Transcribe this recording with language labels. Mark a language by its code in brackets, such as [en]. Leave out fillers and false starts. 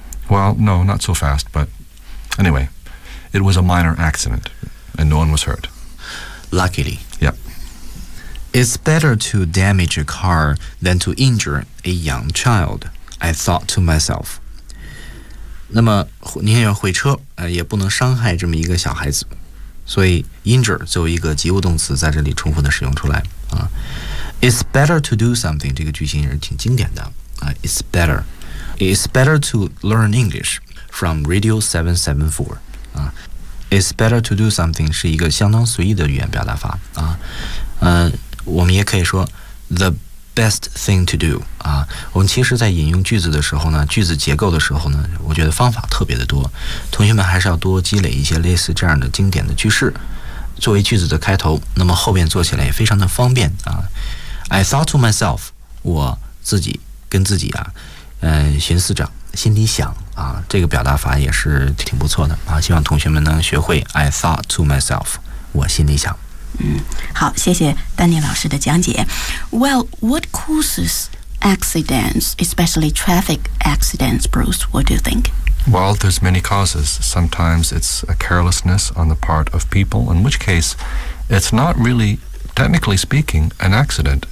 [en] Well, no, not so fast, but anyway, it was a minor accident, and no one was hurt. Luckily. Yep. It's better to damage a car than to injure a young child, I thought to myself. [zh] 那么宁愿毁车也不能伤害这么一个小孩子。所以 injure 作为一个及物动词在这里充分的使用出来。 [en] It's better to do something, [zh] 这个句型也是挺经典的。 [en] It's better. It's better to learn English from Radio 774. It's better to do something [zh] 是一个相当随意的语言表达法啊，我们也可以说 the [en] best thing to do. [zh] 啊，我们其实在引用句子的时候呢，句子结构的时候呢，我觉得方法特别的多。同学们还是要多积累一些类似这样的经典的句式，作为句子的开头，那么后面做起来也非常的方便啊。 [en] I thought to myself, [zh] 我自己跟自己啊，寻思着，心里想啊，这个表达法也是挺不错的啊。希望同学们能学会 [en] I thought to myself, [zh] 我心里想。嗯，好，谢谢丹尼老师的讲解。 [en] Well, what causes accidents, especially traffic accidents, Bruce? What do you think? Well, there's many causes. Sometimes it's a carelessness on the part of people, in which case it's not really, technically speaking, an accident.